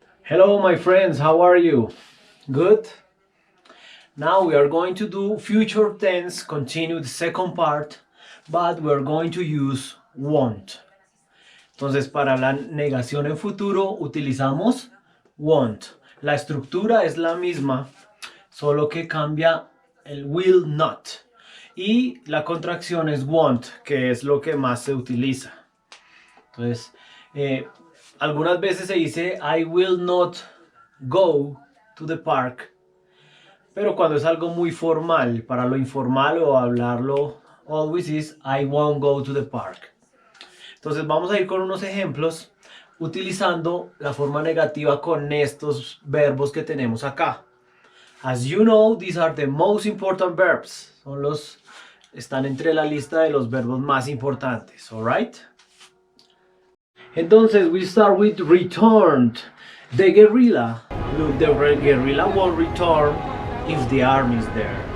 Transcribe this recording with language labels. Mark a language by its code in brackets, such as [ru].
[en] Hello my friends, how are you? Good? Now we are going to do future tense, continue the second part, but we are going to use won't. [es] Entonces para la negación en futuro utilizamos won't. La estructura es la misma, solo que cambia el will not. Y la contracción es won't, que es lo que más se utiliza. Entonces, algunas veces se dice [en] I will not go to the park, [es] pero cuando es algo muy formal, para lo informal o hablarlo, [en] always is I won't go to the park. [es] Entonces vamos a ir con unos ejemplos utilizando la forma negativa con estos verbos que tenemos acá. [en] As you know, these are the most important verbs. [es] Están entre la lista de los verbos más importantes, alright? [en] Entonces, we start with returned. The guerrilla. Look, the guerrilla won't return if the army is there.